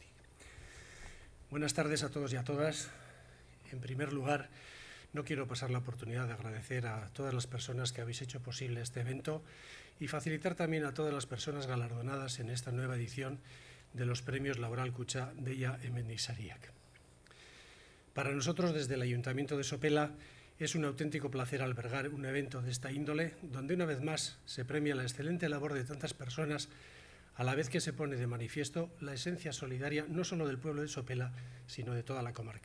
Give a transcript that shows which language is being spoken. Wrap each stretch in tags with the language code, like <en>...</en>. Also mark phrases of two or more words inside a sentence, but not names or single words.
<es>Buenas tardes a todos y a todas. En primer lugar, no quiero pasar la oportunidad de agradecer a todas las personas que habéis hecho posible este evento y facilitar también a todas las personas galardonadas en esta nueva edición de los premios Laboral Kutxa deia hemendizariak. Para nosotros, desde el Ayuntamiento de Sopela, es un auténtico placer albergar un evento de esta índole, donde una vez más se premia la excelente labor de tantas personas, a la vez que se pone de manifiesto la esencia solidaria no solo del pueblo de Sopela, sino de toda la comarca.</es>